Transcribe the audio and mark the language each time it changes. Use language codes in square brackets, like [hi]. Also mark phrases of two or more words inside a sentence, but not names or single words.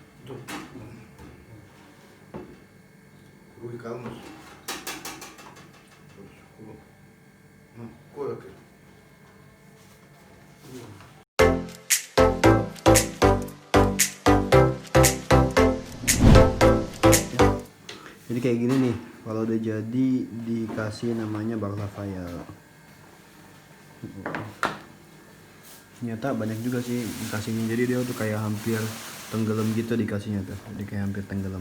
[id] Tuh. [tr] Ruhi kalmış. Kuru. Koy bakayım. [id] Jadi kayak gini nih, kalau udah jadi dikasih namanya baklava ya. Ternyata banyak juga sih dikasihnya, jadi dia tuh kayak hampir tenggelam gitu dikasihnya tuh, jadi kayak hampir tenggelam.